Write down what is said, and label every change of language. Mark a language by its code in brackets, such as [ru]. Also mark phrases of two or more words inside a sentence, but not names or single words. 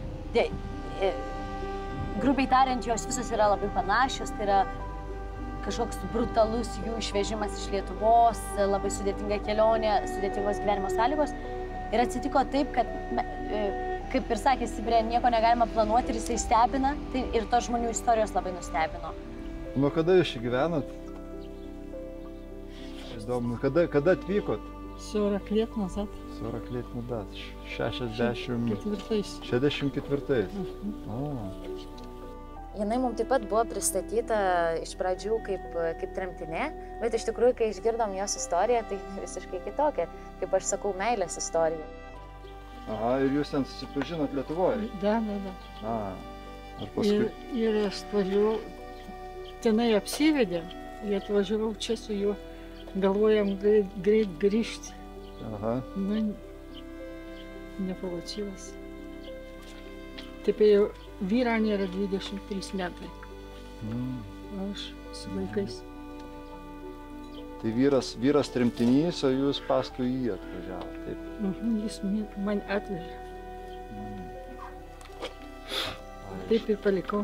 [lt] Grubiai tariant, jos visos yra labai panašios, tai yra kažkoks brutalus jų išvežimas iš Lietuvos, labai sudėtinga kelionė, sudėtingos gyvenimo sąlygos. Ir atsitiko taip, kad, kaip ir sakė Sibirė, nieko negalima planuoti ir jisai stebina, tai ir tos žmonių istorijos labai nustebino. Nuo kada jūs čia gyvenat? Įdomu, kada atvykot? [ru] 40 лет назад. 40 лет назад. 64. [lt] Jinai mums taip pat buvo pristatyta iš pradžių kaip tremtinė, bet iš tikrųjų, kai išgirdom jos istoriją, tai visiškai kitokia, kaip aš sakau, meilės istorija. Aha, ir jūs ten susipažinot Lietuvoje? Да. Ar paskui? Ir aš atvažiavau, tenai apsivedėm, ir atvažiavau čia su juo, galvojam greit grįžti. Ага. [ru] Не получилось. Теперь [lt] vyra nėra 23 metai. Aš su vaikais. Tai vyras tremtinys, o jūs paskui jį atvažiavote, taip? Jis man atvežė. Taip ir palikau.